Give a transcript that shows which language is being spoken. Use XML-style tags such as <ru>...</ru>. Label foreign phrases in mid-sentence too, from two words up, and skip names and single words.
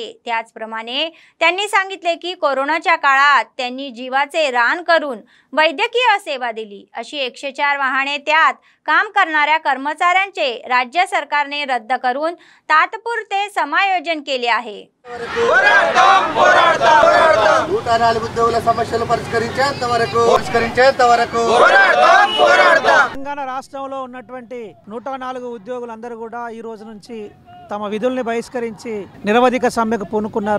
<mr>त्याचप्रमाणे त्यांनी सांगितले की कोरोनाच्या काळात त्यांनी जीवाचे रान करून वैद्यकीय सेवा दिली। अशी 104 वाहने त्यात काम करणाऱ्या कर्मचाऱ्यांचे राज्य सरकारने रद्द करून तात्पुरते समायोजन केले आहे।</mr> <te>తెలంగాణ రాష్ట్రంలో ఉన్నటువంటి 104 ఉద్యోగులందరూ కూడా ఈ రోజు నుంచి తమ విధుల్ని బహిష్కరించి నిరవధిక సమ్మెకు పూనుకున్నారు।</te>